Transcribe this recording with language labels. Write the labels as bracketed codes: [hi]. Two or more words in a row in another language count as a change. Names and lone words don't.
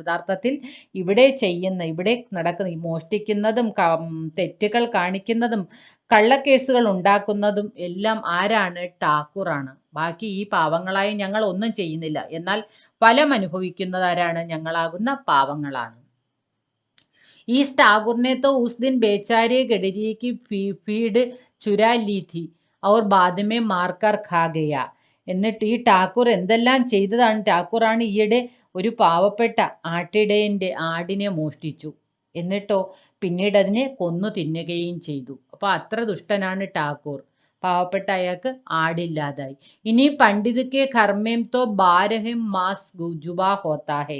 [ml] യഥാർത്ഥത്തിൽ ഇവിടെ നടക്കുന്ന മോഷ്ടിക്കുന്നതും തെറ്റുകൾ കാണിക്കുന്നതും കള്ളക്കേസുകൾ ഉണ്ടാക്കുന്നതും എല്ലാം ആരാണ്? ഠാക്കൂറാണ്. ബാക്കി ഈ പാവങ്ങളായി ഞങ്ങൾ ഒന്നും ചെയ്യുന്നില്ല. എന്നാൽ ഫലം അനുഭവിക്കുന്നത് ആരാണ്? ഞങ്ങളാകുന്ന പാവങ്ങളാണ്. [hi] इस ठाकुर ने तो उस दिन बेचारे गडरिये की फीड चुरा ली थी और बाद में मारकर खा गया. [ml] എന്നിട്ട് ഈ ഠാക്കൂർ എന്തെല്ലാം ചെയ്തതാണ്? ഠാക്കൂറാണ് ഈയിടെ ഒരു പാവപ്പെട്ട ആടിനെ മോഷ്ടിച്ചു. എന്നിട്ടോ പിന്നീട് അതിനെ കൊന്നു തിന്നുകയും ചെയ്തു. അപ്പോൾ അത്ര ദുഷ്ടനാണ് ഠാക്കൂർ. പാവപ്പെട്ട അയാൾക്ക് ആടില്ലാതായി. [hi] इनी पंडितके कर्मेम तो 12 मास जुबा होता है.